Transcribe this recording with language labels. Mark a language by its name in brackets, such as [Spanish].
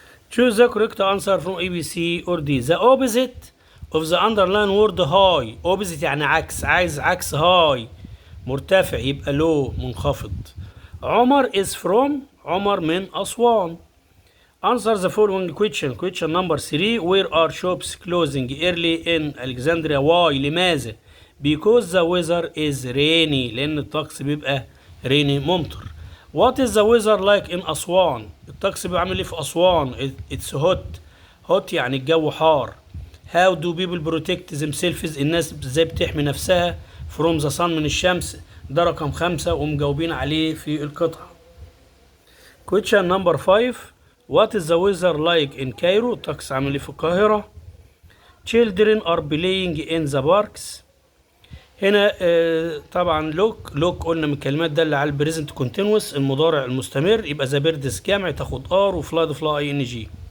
[English] Choose the correct answer from A, B, C or D. The opposite of the underlined word high. Opposite [Arabic] يعني عكس، عايز عكس [English] high [Arabic] مرتفع، يبقى [English] low [Arabic] منخفض. عمر [English] is from، [Arabic] عمر من أسوان. [English] Answer the following question. Question number 3. Where are shops closing early in Alexandria? Why؟ [Arabic] لماذا؟ [English] Because the weather is rainy. [Arabic] لأن الطقس بيبقى [English] rainy [Arabic] ممطر. [English] What is the weather like in Aswan? [Arabic] الطقس بيبقى عامل إيه في أسوان؟ [English] It's hot. hot [Arabic] يعني الجو حار. [English] How do people protect themselves؟ [Arabic] الناس ازاي بتحمي نفسها [English] from the sun [Arabic] من الشمس؟ ده رقم 5 ومجاوبين عليه في القطعة. [English] Question number 5. What is the weather like in Cairo؟ [Arabic] الطقس عامل ايه في القاهرة. [English] Children are playing in the parks. [Arabic] هنا طبعا [English] look [Arabic] قلنا من الكلمات دالة على البريزنت كونتينوس المضارع المستمر، يبقى [English] the birds [Arabic] جمع تاخد ار وفلاي فلاي ان جي.